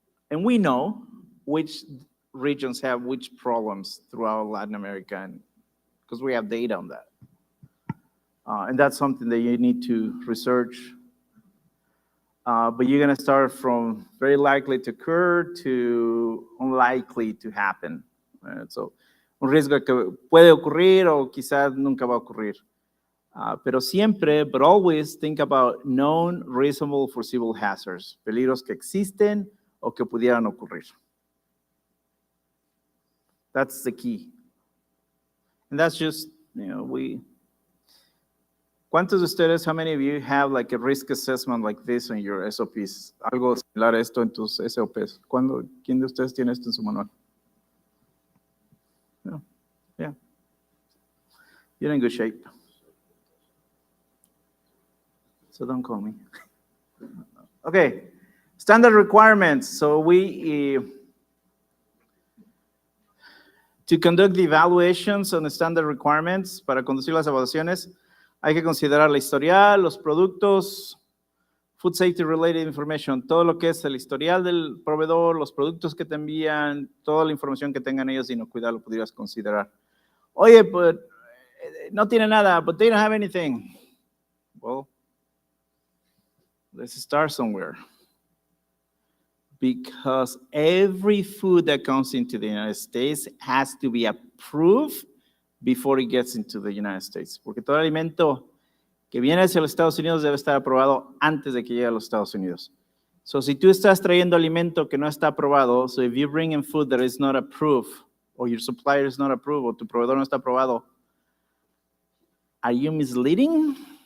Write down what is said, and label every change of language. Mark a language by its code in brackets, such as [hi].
[en] And we know which regions have which problems throughout Latin America, because we have data on that. And that's something that you need to research. But you're going to start from very likely to occur to unlikely to happen. So [es] un riesgo que puede ocurrir o quizás nunca va a ocurrir. [en] Pero siempre, but always think about known, reasonable, foreseeable hazards, peligros que existen o que pudieran ocurrir. That's the key. And that's just, ¿Cuántos de ustedes, how many of you have like a risk assessment like this in your SOPs? [es] Algo similar a esto en tus SOPs. ¿Quién de ustedes tiene esto en su manual? [en] No. Yeah. You're in good shape. So don't call me. Okay. Standard requirements. [es] So to conduct the evaluations on the standard requirements, para conducir las evaluaciones, hay que considerar la historial, los productos, food safety related information, todo lo que es el historial del proveedor, los productos que te envían, toda la información que tengan ellos de inocuidad lo podrías considerar. Oye, pues no tiene nada, but they don't have anything. [en] Well, let's start somewhere. Because every food that comes into the United States has to be approved before it gets into the United States. [es] Porque todo alimento que viene hacia los Estados Unidos debe estar aprobado antes de que llegue a los Estados Unidos. [en] So, si tú estás trayendo alimento que no está aprobado, so if you bring in food that is not approved, or your supplier is not approved, o tu proveedor no está aprobado, are you misleading?